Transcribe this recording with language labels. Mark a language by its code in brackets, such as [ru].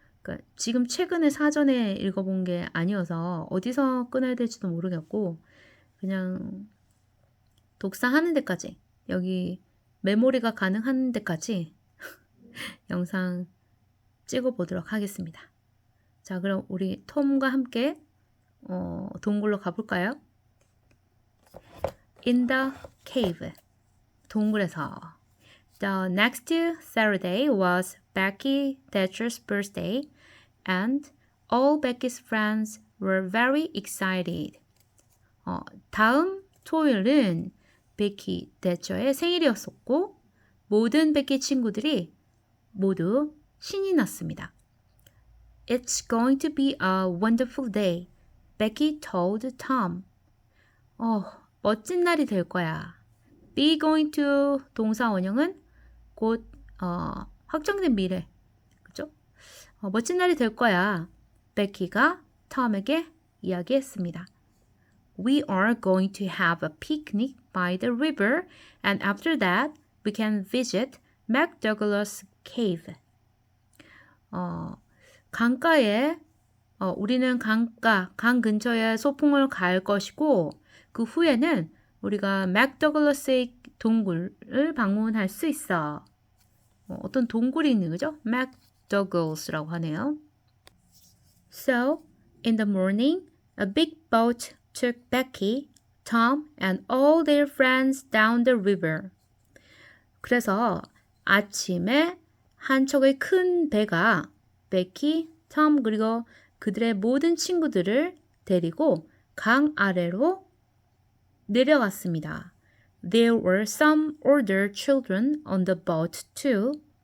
[ko] 그러니까 지금 최근에 사전에 읽어본 게 아니어서 어디서 끊어야 될지도 모르겠고 그냥 독서하는 데까지 여기 메모리가 가능한 데까지 영상 찍어보도록 하겠습니다. 자, 그럼 우리 톰과 함께 동굴로 가볼까요? [en] In the cave, [ko] 동굴에서. [en] The next Saturday was Becky Thatcher's birthday, and all Becky's friends were very excited. [ko] 다음 토요일은 베키 대처의 생일이었었고 모든 베키 친구들이 모두 신이 났습니다. [en] It's going to be a wonderful day, Becky told Tom. [ko] 멋진 날이 될 거야. [en] Be going to [ko] 동사 원형은 곧 확정된 미래, 그죠? 멋진 날이 될 거야. 베키가 톰에게 이야기했습니다. [en] We are going to have a picnic by the river, and after that, we can visit McDouglas Cave. [ko] 강가에 우리는 강 근처에 소풍을 갈 것이고 그 후에는 우리가 맥더글러스의 동굴을 방문할 수 있어. 어떤 동굴이 있는 거죠? McDougalls라고 하네요. [en] So, in the morning, a big boat took Becky, Tom, and all their friends down the river. [ko] 그래서 아침에 한 척의 큰 배가 베키, 톰 그리고 그들의 모든 친구들을 데리고 강 아래로 내려갔습니다. [en] There were some older children on the boat too.